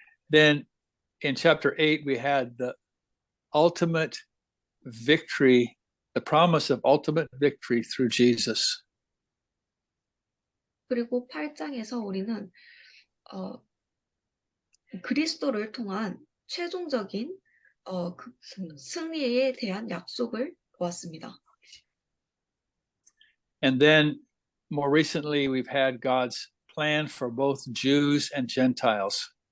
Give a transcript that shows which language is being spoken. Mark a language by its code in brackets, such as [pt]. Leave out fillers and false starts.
[en] Then in chapter 8 we had the ultimate victory, the promise of ultimate victory through Jesus. [ko] 그리고 8장에서 우리는 그리스도를 통한 최종적인 승리에 대한 약속을 보았습니다. [en] And then more recently we've had God's plan for both Jews and Gentiles.